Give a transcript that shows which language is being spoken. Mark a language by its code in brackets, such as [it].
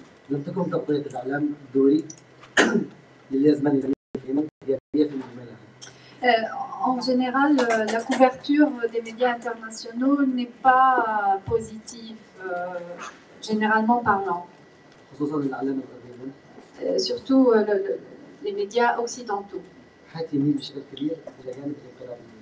[ar] لم تكن تغطية الإعلام الدولي للأزمة الإنسانية في اليمن إيجابية في مجملها. [fr] En général, la couverture des médias internationaux n'est pas positive généralement parlant. [ar] خصوصا الإعلام الغربي. [fr] Surtout les médias occidentaux. [ar] حتى يميل بشكل كبير إلى جانب الانقلاب.